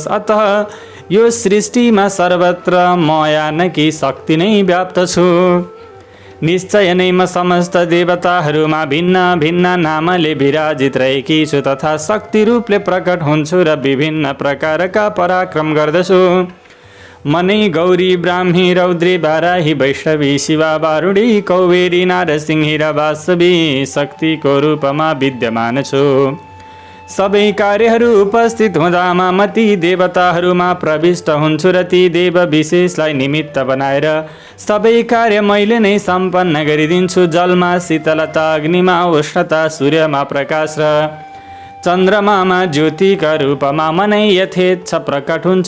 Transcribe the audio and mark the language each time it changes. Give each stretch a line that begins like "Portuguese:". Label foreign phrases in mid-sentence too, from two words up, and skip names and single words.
Nepali: अतः यो सृष्टिमा सर्वत्र म यानकी शक्ति नै व्याप्त छु। निश्चय नै म समस्त देवताहरूमा भिन्न भिन्न नामले विराजित रहेकी छु तथा शक्ति रूपले प्रकट हुन्छु र विभिन्न प्रकारका पराक्रम गर्दछु। मनै गौरी ब्राह्मी रौद्री बाराही वैष्णवी शिवा वारुणी कौवेरी नारसिंही र वासवी शक्तिको रूपमा विद्यमान छु। सबै कार्यहरू उपस्थित हुँदामा म ती देवताहरूमा प्रविष्ट हुन्छु र ती देव विशेषलाई निमित्त बनाएर सबै कार्य मैले नै सम्पन्न गरिदिन्छु। जलमा शीतलता, अग्निमा उष्णता, सूर्यमा प्रकाश र चन्द्रमामा ज्योतिका रूपमा म नै यथेच्छ प्रकट हुन्छु।